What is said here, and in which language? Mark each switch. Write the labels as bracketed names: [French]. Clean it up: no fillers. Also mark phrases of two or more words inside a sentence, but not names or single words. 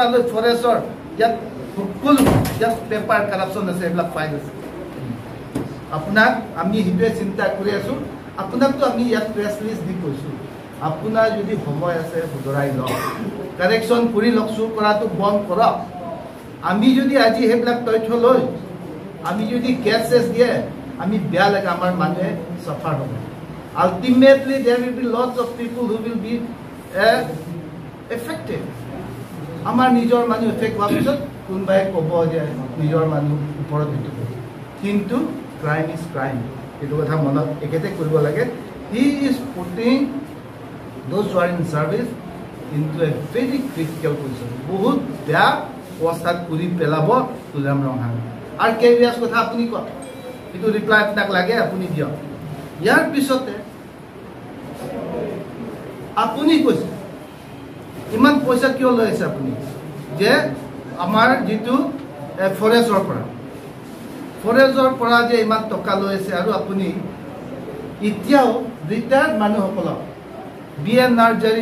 [Assamese] লৈ ফৰেষ্টৰ ইয়াত সকলো ইয়াত [English] paper corruption [Assamese] আছে এইবিলাক ফাইল আছে আপোনাক আমি সেইটোৱে চিন্তা কৰি আছোঁ আপোনাকতো আমি ইয়াত [English] press release [Assamese] দি কৈছোঁ আপোনাৰ যদি সময় আছে শুধৰাই লওক কাৰেকশ্যন কৰি লওক চুৰ কৰাটো বন্ধ কৰক আমি যদি আজি সেইবিলাক তথ্য লৈ আমি যদি কেছ দিয়ে আমি বেয়া লাগে আমাৰ মানুহে চাফাৰ হ'ব আল্টিমেটলি [English] there will be lots of people who will be affected [Assamese] আমাৰ নিজৰ মানুহ এফেক্ট হোৱাৰ পিছত কোনোবাই ক'ব যে নিজৰ মানুহ ওপৰত সেইটো কিন্তু [English] crime is crime [Assamese] এইটো কথা মনত একেতে কৰিব লাগে [English] he is putting those who are in service into a very critical position [Assamese] বহুত বেয়া অৱস্থাত কৰি পেলাব তুলিৰাম ৰংহাং আৰু কেইবিয়াছ কথা আপুনি কওক এইটো ৰিপ্লাই আপোনাক লাগে আপুনি দিয়ক ইয়াৰ পিছতে আপুনি কৈছে ইমান পইচা কিয় লৈ আছে আপুনি যে আমাৰ যিটো ফৰেষ্টৰ পৰা যে ইমান টকা লৈ আছে আৰু আপুনি এতিয়াও ৰিটায়াৰ্ড মানুহসকলক BN নাৰ্জাৰী